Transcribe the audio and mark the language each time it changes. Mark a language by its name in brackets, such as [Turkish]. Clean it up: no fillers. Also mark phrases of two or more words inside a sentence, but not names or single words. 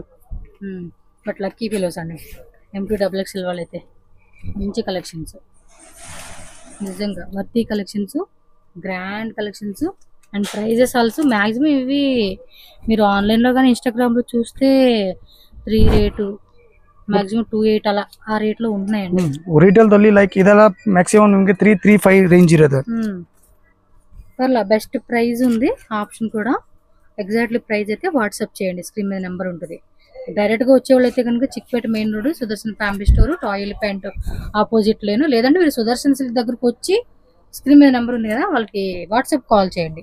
[English] but lucky fellows [Telugu] అండి M2XXL వాళ్ళైతే మంచి కలెక్షన్స్, నిజంగా [English] worthy collections, grand collections. and prices also maximum [Telugu] ఇవి మీరు ఆన్లైన్లో కానీ ఇన్స్టాగ్రామ్లో చూస్తే 3 రేటు ಮ್ಯಾಕ್ಸಿಮಮ್ 2.8 [Kannada] ಅಲ್ಲ ಆ [Telugu] ರೇಟ್ లో ఉంటున్నాయండి. [Kannada] ರಿಟೇಲ್ ದಲ್ಲಿ ಲೈಕ್ ಇದೆಲ್ಲ ಮ್ಯಾಕ್ಸಿಮಮ್ ನಿಮಗೆ 3-3.5 ರೇಂಜ್ ಇರುತ್ತೆ. [Telugu] పర్లా [English] best price [Telugu] ఉంది ఆప్షన్ కూడా. [English] exactly price [Telugu] అయితే వాట్సాప్ చేయండి, స్క్రీన్ మీద నెంబర్ ఉంటుంది. డైరెక్ట్ గా వచ్చేవాళ్ళు అయితే కనుక చిక్పేట మెయిన్ రోడ్ సుదర్శన్ ఫ్యామిలీ స్టోర్ టాయిల్ ప్యాంట్ [English] opposite lane, [Telugu] లేదంటే మీరు సుదర్శన్ సిల్క్ దగ్గరకు వచ్చి స్క్రీన్ మీద నెంబర్ ఉంది కదా వాళ్ళకి [English] WhatsApp call [Telugu] చేయండి.